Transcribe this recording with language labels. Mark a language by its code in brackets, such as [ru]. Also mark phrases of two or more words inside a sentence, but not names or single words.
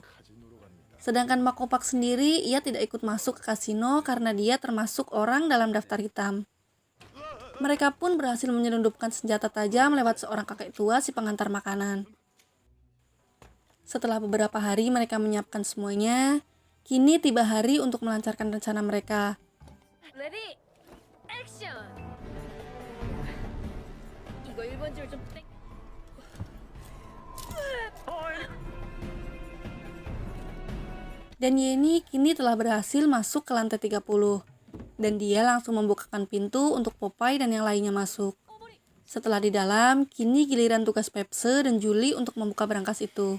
[id] Sedangkan Makaupak sendiri, ia tidak ikut masuk ke kasino karena dia termasuk orang dalam daftar hitam. Mereka pun berhasil menyelundupkan senjata tajam lewat seorang kakek tua si pengantar makanan. Setelah beberapa hari mereka menyiapkan semuanya, kini tiba hari untuk melancarkan rencana mereka. [en] Ready, action! [ko] 이거 1번 줄좀 땡. [id] Dan Yeni kini telah berhasil masuk ke lantai 30. Dan dia langsung membukakan pintu untuk Popeye dan yang lainnya masuk. Setelah di dalam, kini giliran tugas Pepse dan Julie untuk membuka berangkas itu.